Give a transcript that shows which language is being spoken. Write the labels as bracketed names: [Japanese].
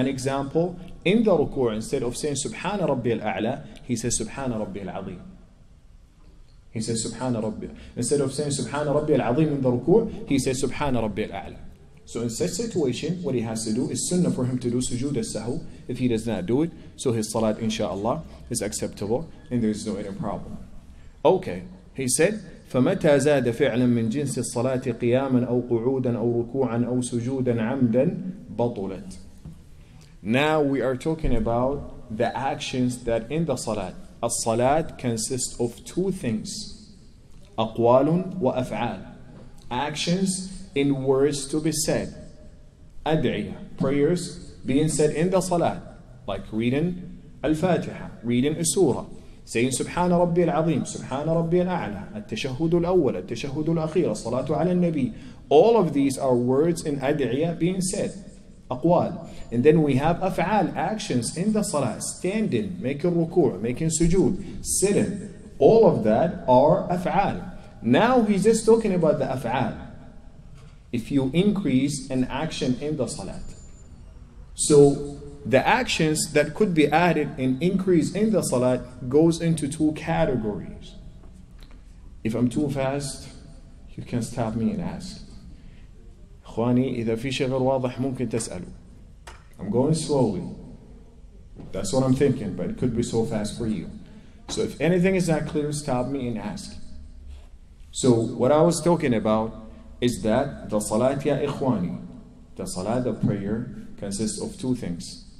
[English] An example, in the ruku', instead of saying Subhana Rabbi al-A'la, he says Subhana Rabbi al-Azim. He says Subhana Rabbi. Instead of saying Subhana Rabbi al-Azim in the ruku', he says Subhana Rabbi al-A'la. So in such situation, what he has to do is sunnah for him to do sujood al-sahw. If he does not do it, so his salat, inshaAllah, is acceptable and there is no any problem. Okay, he said, [Arabic] فَمَتَى زَادَ فِعْلًا مِنْ جِنْسِ الصَّلَاةِ قِيَامًا أَوْ قُعُودًا أَوْ رُكُوعًا أَوْ سُجُودًا عَمْدًا بَطُلَتْ. [English] Now we are talking about the actions that in the salat. As-salat consists of 2 things. [Arabic] أقوال وأفعال. [English] Actions in words to be said. Ad'iyah, prayers being said in the salat, like reading Al-Fatiha, reading a surah, saying Subhana Rabbi al-Azim, Subhana Rabbi al-A'la, At-Tashahhud al-Awwal, At-Tashahhud al-Akhir, As-Salatu ala al-Nabi. All of these are words in ad'iyah being said. Aqwal. And then we have af'al, actions in the salah, standing, making ruku', making sujood, sitting. All of that are af'al. Now he's just talking about the af'al. If you increase an action in the salat. So the actions that could be added and increase in the salat goes into 2 categories. If I'm too fast, you can stop me and ask. [Arabic] إخواني إذا في شيء غير واضح ممكن تسألوا. [English] I'm going slowly. That's what I'm thinking, but it could be so fast for you. So if anything is not clear, stop me and ask. So what I was talking about is that the salat ya ikhwani, the salat, the prayer, consists of 2 things.